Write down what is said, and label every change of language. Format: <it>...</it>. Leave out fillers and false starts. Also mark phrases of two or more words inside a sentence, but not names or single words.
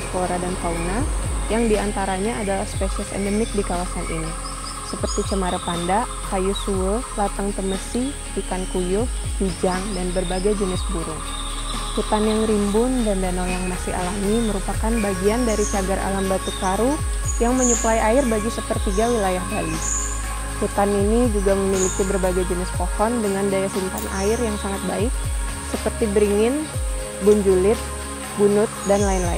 <id>flora dan fauna yang diantaranya adalah spesies endemik di kawasan ini, seperti cemara panda, kayu suwe, latang temesi, ikan kuyuh, bijang, dan berbagai jenis burung. Hutan yang rimbun dan danau yang masih alami merupakan bagian dari cagar alam Batu Karu yang menyuplai air bagi sepertiga wilayah Bali. Hutan ini juga memiliki berbagai jenis pohon dengan daya simpan air yang sangat baik, seperti beringin, bunjulit, bunut, dan lain-lain.</id>